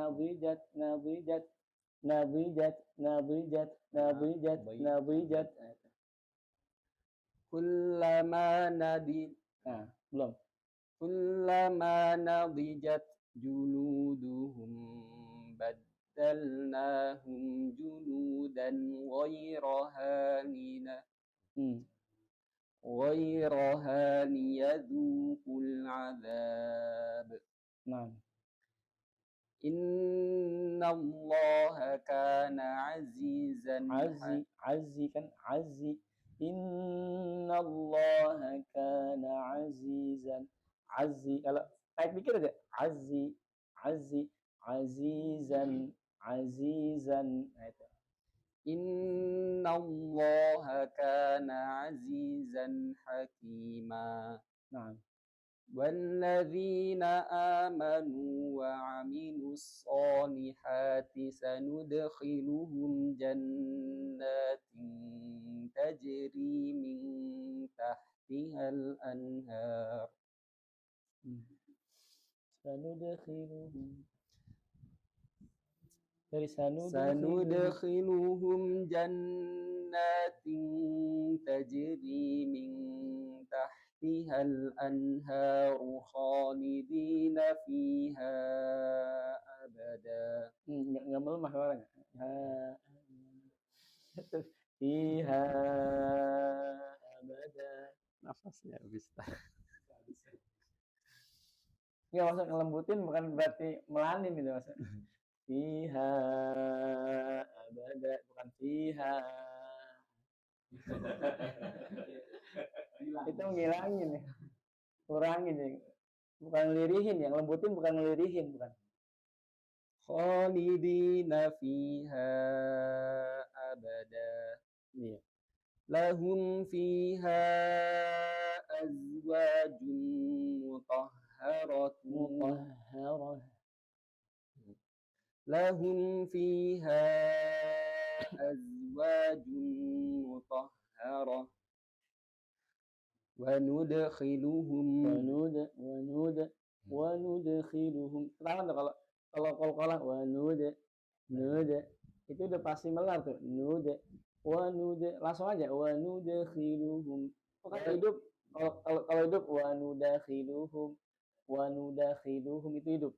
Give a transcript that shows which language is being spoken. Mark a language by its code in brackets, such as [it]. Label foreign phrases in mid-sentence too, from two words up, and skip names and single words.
[ar] Nadijat. كلما نضجت. [id] Nah, belum. [ar] كلما نضجت جلودهم بدلناهم جلودا غيرها ليذوقوا العذاب. [id] Nah, [ar] إن الله كان عزيزا azzi kan azzi. إن الله كان عزيزا. [id] Azzi, kalau kayak pikir aja, azizan. Nah, itu. [ar] إن الله كان عزيزا حكيما. [id] Nah, [ar] والذين آمنوا وعملوا الصالحات سندخلهم جنات تجري من تحتها الأنهار. سندخلهم جنات تجري من تحتها الأنهار خالدين فيها أبدا. [id] Nggak melemah orangnya. [ar] فيها أبدا. [id] Nafasnya habis. Nggak, maksud ngelembutin bukan berarti melanin gitu maksud. [ar] فيها أبدا, bukan fiha. [id] Itu ngilangin ya, kurangin ya, bukan ngelirihin ya, ngelembutin bukan ngelirihin, bukan. [ar] خالدين فيها أبدا. [id] Iya. [ar] لهم فيها أزواج مطهرة. لهم فيها أزواج مطهرة. وندخلهم [id] Kenapa tuh kalau nude itu udah pasti melar tuh. Nude langsung aja [ar] وندخلهم. [id] Kalau hidup, kalau hidup [ar] وندخلهم [id] itu hidup.